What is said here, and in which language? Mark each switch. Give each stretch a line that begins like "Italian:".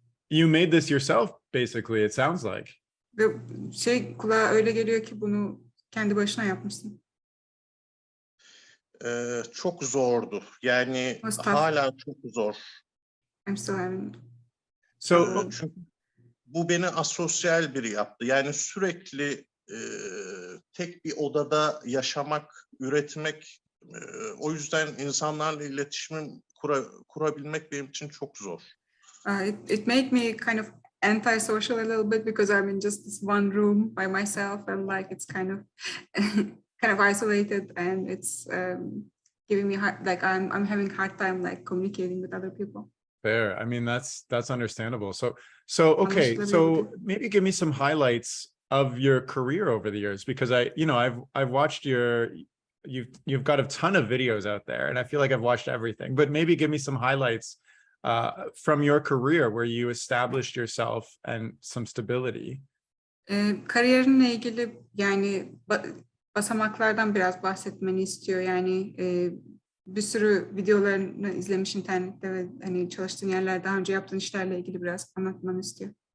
English: you made this yourself, basically, it sounds like.
Turkish: Ve kulağa öyle geliyor ki bunu kendi başına yapmışsın. Çok zordu. Yani hala çok zor.
English: I'm still having. So
Turkish: bu beni asosyal biri yaptı. Yani sürekli tek bir odada yaşamak, üretmek, o yüzden insanlarla iletişim kurabilmek benim için çok zor.
English: It made me kind of antisocial a little bit because I'm in just this one room by myself, and like it's kind of isolated, and it's giving me I'm having hard time like communicating with other people. Fair. I mean, that's understandable. So okay. So maybe give me some highlights of your career over the years, because I've watched you've got a ton of videos out there, and I feel like I've watched everything, but maybe give me some highlights from your career where you established yourself and some stability.
Turkish: Kariyerinle ilgili yani basamaklardan biraz bahsetmeni istiyor. Yani bir sürü videolarını izlemiş internette ve hani çalıştığın yerler, daha önce yaptığın işlerle ilgili biraz anlatmanı istiyor.